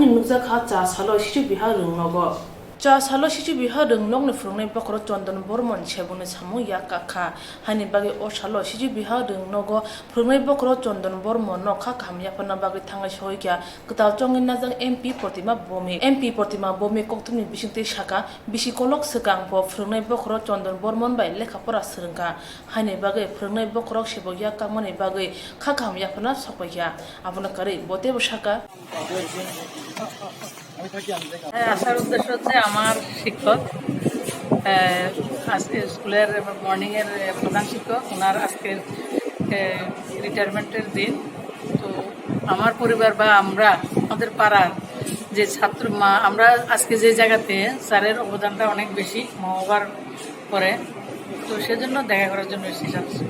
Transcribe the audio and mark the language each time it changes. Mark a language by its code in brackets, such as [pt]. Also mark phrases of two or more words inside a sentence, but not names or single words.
[trp] nukja kha cha salo shichu bihar rungnogo cha salo shichu bihar rungnokni phurnai bakro chandan bormon chebune samu yakakha hani bagi o salo shichu bihar rungnogo phurnai bakro chandan bormon no kha khamya pana bagi thangai soikya ktal chongin najang mp Protima Bomi koktumi bisingte shaka bisikolok sekang po phurnai bakro chandan bormon bai lekhapora srungka hani bagi phurnai bakro sebo yakamani bagi kha khamya pana sokya abuna kare bote bshaka [bn] আসার উদ্দেশ্য হচ্ছে আমার শিক্ষক আজকে স্কুলের মর্নিং এর প্রধান শিক্ষক ওনার আজকে রিটায়ারমেন্টের দিন তো আমার পরিবার বা আমরা আমাদের পাড়ার যে ছাত্র আমরা আজকে যে জায়গাতে স্যারের অবদানটা অনেক বেশি মহবার করে তো সেজন্য দেখা করার জন্য এসেছি